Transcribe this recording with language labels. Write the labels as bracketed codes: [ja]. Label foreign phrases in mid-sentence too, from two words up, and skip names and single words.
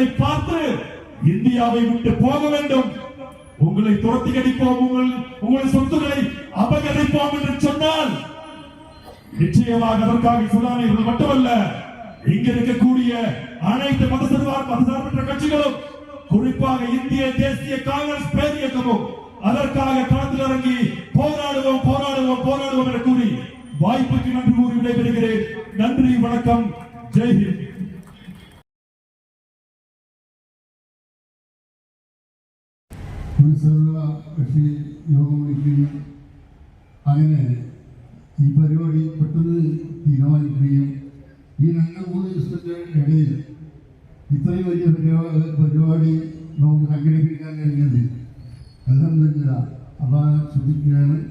[ta] பார்த்து இந்தியாவை விட்டு போக வேண்டும், உங்களை துரத்தி அடிப்போம், உங்கள் சொத்துக்களை அபகரிப்போம் என்று சொன்னால் நிச்சயமாக அதற்காக இஸ்லாமியர்கள் மட்டுமல்ல, இங்க இருக்கக்கூடிய அனைத்து மதசார்பற்ற கட்சிகளும், குறிப்பாக இந்திய தேசிய காங்கிரஸ் பேரியக்கமும் அதற்காக களத்தில் இறங்கி போராடுவோம் போராடுவோம் போராடுவோம் என கூறி வாய்ப்புக்கு நன்றி கூறி விடைபெறுகிறேன். நன்றி, வணக்கம், ஜெய்ஹிந்த். [ml] കക്ഷി യോഗം വിളിക്കുകയും അങ്ങനെ ഈ പരിപാടി പെട്ടെന്ന് തീരുമാനിക്കുകയും ഈ 2-3 ദിവസത്തിന്റെ ഇടയിൽ ഇത്രയും വലിയ പരിപാടി നമുക്ക് സംഘടിപ്പിക്കാൻ കഴിഞ്ഞത് [ar] الحمد لله [ml] അള്ളാഹ് ശ്രദ്ധിക്കുകയാണ്.